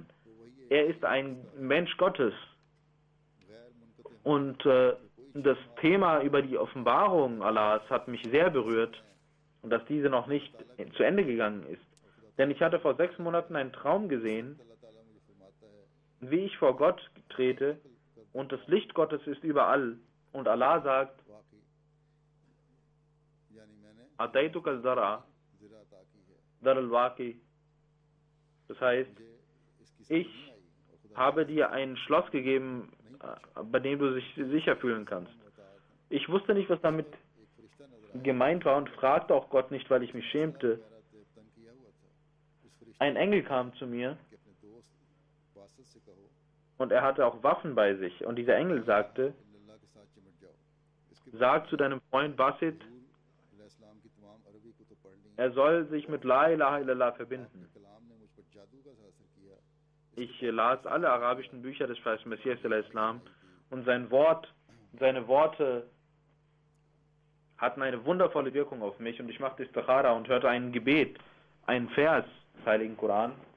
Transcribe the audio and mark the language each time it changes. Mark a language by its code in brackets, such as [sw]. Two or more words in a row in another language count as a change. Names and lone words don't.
[de] Er ist ein Mensch Gottes. Und das Thema über die Offenbarung Allahs hat mich sehr berührt und dass diese noch nicht zu Ende gegangen ist. Denn ich hatte vor 6 Monaten einen Traum gesehen, wie ich vor Gott trete und das Licht Gottes ist überall. Und Allah sagt, [ar] آتيتك الزارة، دار الواقي. [de] Das heißt, ich habe dir ein Schloss gegeben, bei dem du dich sicher fühlen kannst. Ich wusste nicht, was damit gemeint war und fragte auch Gott nicht, weil ich mich schämte. Ein Engel kam zu mir und er hatte auch Waffen bei sich. Und dieser Engel sagte, sag zu deinem Freund Basit, er soll sich mit [ar] لا إله إلا الله [de] verbinden. Ich las alle arabischen Bücher des Verheißenen Messias al-Islam und seine Worte hatten eine wundervolle Wirkung auf mich und ich machte Istikhara und hörte ein Gebet, einen Vers des Heiligen Koran.